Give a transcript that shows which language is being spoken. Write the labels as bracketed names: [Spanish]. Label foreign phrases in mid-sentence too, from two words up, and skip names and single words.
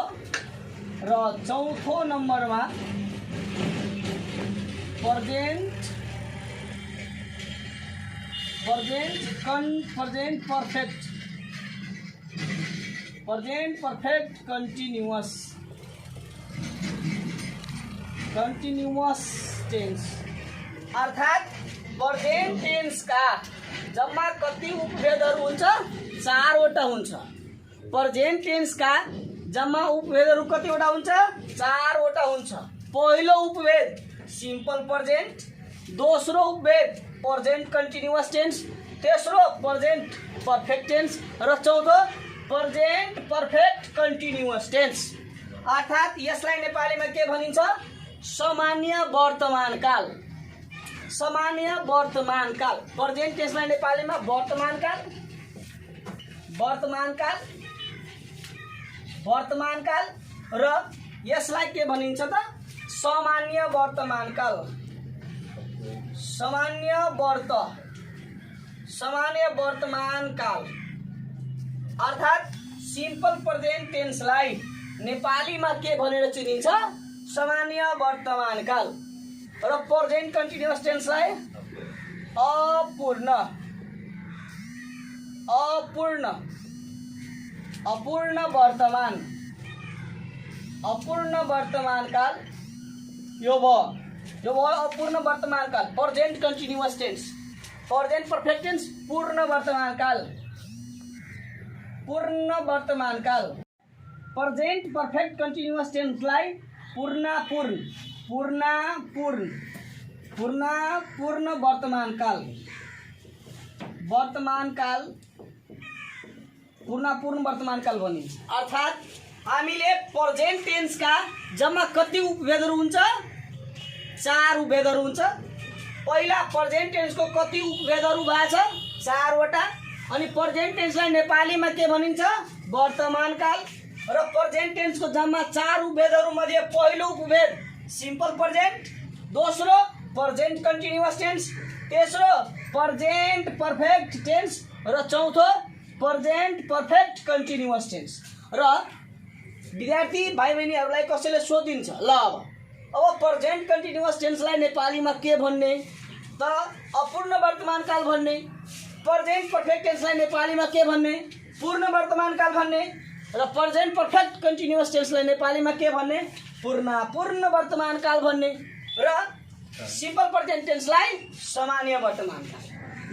[Nepali] र चौथो नंबर में [English] present perfect continuous tense. [Nepali] अर्थात [English] present tense [Nepali] का जम्मा कति उपभेदहरु हुन्छ 4वटा हुन्छ। [English] present tense [Nepali] का जम्मा उपभेदहरु कतिवटा हुन्छ 4वटा हुन्छ। पहिलो उपभेद [English] simple present, [Nepali] दोस्रो उपभेद [English] present continuous tense, [Nepali] तेस्रो [English] present perfect tense [Nepali] र चौथो [English] present perfect continuous tense. [Nepali] अर्थात यसलाई नेपालीमा के भनिन्छ सामान्य वर्तमान काल। [English] present tenseलाई [Nepali] नेपालीमा वर्तमान काल र यसलाई के भनिन्छ त सामान्य वर्तमान काल। अर्थात [English] simple present tenseलाई [Nepali] नेपालीमा के भनेर चिनिन्छ सामान्य वर्तमान काल र [English] present continuous tenseलाई [Nepali] अपूर्ण वर्तमान काल यो भयो अपूर्ण वर्तमान काल। [English] present continuous tense, present perfect tense [Nepali] पूर्ण वर्तमान काल। [English] present perfect continuous tenseलाई [Nepali] पूर्ण वर्तमान काल भनिन्छ। अर्थात हामीले [English] present tense [Nepali] का जम्मा कति उपभेदहरु हुन्छ 4 उपभेदहरु हुन्छ। पहिला [English] present tense [Nepali] को कति उपभेदहरु भएको छ 4वटा। अनि [English] present tenseलाई [Nepali] नेपालीमा के भनिन्छ वर्तमान काल र [English] present tense [Nepali] को जम्मा 4 उपभेदहरु मध्ये पहिलो उपभेद [English] simple present, [Nepali] दोस्रो [English] present continuous tense, [Nepali] तेस्रो [English] present perfect tense [Nepali] र चौथो [English] present perfect continuous tense. [Nepali] र विद्यार्थी भाइ बहिनीहरूलाई कसैले सोधिन्छ ल अब [English] present continuous tenseलाई [Nepali] नेपालीमा के भन्ने त अपूर्ण वर्तमान काल भन्ने, [English] present perfect tenseलाई [Nepali] नेपालीमा के भन्ने पूर्ण वर्तमान काल भन्ने, र [English] present perfect continuous tenseलाई [Nepali] नेपालीमा के भन्ने पूर्ण वर्तमान काल भन्ने, र [English] simple present tenseलाई [Nepali] सामान्य वर्तमान काल।